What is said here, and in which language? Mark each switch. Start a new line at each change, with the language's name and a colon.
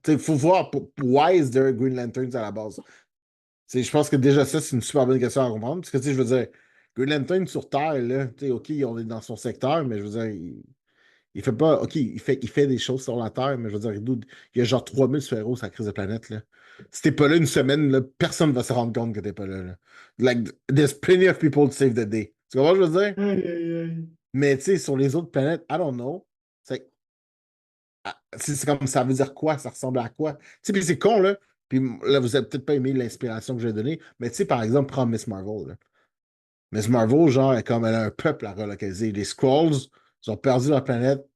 French: Il faut voir
English: why is there Green Lanterns
French: à la base. Je pense que déjà ça, c'est une super bonne question à comprendre. Parce que je veux dire, Green Lantern sur Terre, là, OK, on est dans son secteur, mais je veux dire, il fait pas. OK, il fait des choses sur la Terre, mais je veux dire, il y a genre 3000 super-héros sur la crise de planète. Là. Si t'es pas là une semaine, là, personne va se rendre compte que t'es pas là, là.
English: Like, there's plenty of people to save the day.
French: Tu comprends ce que je veux dire? Aïe, aïe, aïe. Mais tu sais, sur les autres planètes,
English: I don't know.
French: C'est comme ça veut dire quoi? Ça ressemble à quoi? Tu sais, puis c'est con, là. Puis là, vous avez peut-être pas aimé l'inspiration que j'ai donnée, mais tu sais, par exemple, prends Miss Marvel, là. Miss Marvel, genre, elle a un peuple à relocaliser. Les Skrulls, ils ont perdu leur planète.